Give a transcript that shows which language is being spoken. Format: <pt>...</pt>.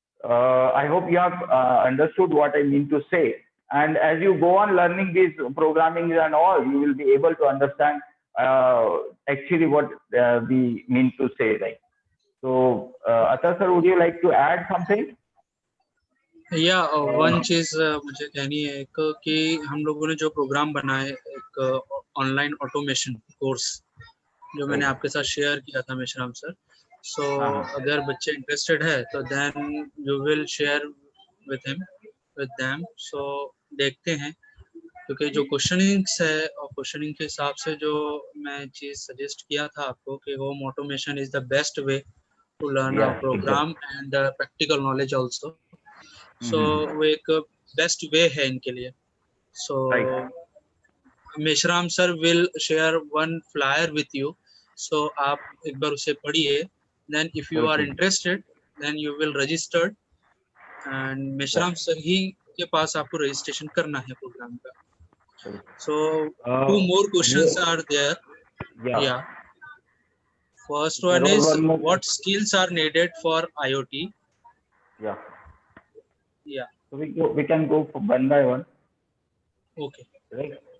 <en>I hope you have understood what I mean to say. And as you go on learning these programming and all, you will be able to understand actually what we mean to say. Right. So, Atal sir, would you like to add something?</en> <hi>या one चीज मुझे कहनी है कि हम लोगों ने जो प्रोग्राम बनाए एक ऑनलाइन ऑटोमेशन कोर्स जो मैंने आपके साथ शेयर किया था मेशराम सर.</hi> <en>so</en> <hi>अगर बच्चे इंटरेस्टेड है तो</hi> <en>Then you will share with him with them.</en> <hi>सो देखते हैं, क्योंकि जो क्वेश्चनिंग्स है और क्वेश्चनिंग के हिसाब से जो मैं चीज सजेस्ट किया था आपको कि</hi> <en>Home automation is the best way to learn a program and practical knowledge also.</en> <hi>सो वो एक बेस्ट वे है इनके लिए.</hi> <en>So Meshram sir will share one flyer with you.</en> <hi>सो आप एक बार उसे पढ़िए.</hi> <en>then if you are interested then you will registered, and</en> <hi>Meshram sir ही के पास आपको रजिस्ट्रेशन करना है प्रोग्राम का.</hi> <en>So 2 more questions are there. Yeah. First one is what skills are needed for IoT? Yeah. Yeah. So we can go for one by one. Okay. Right.</en>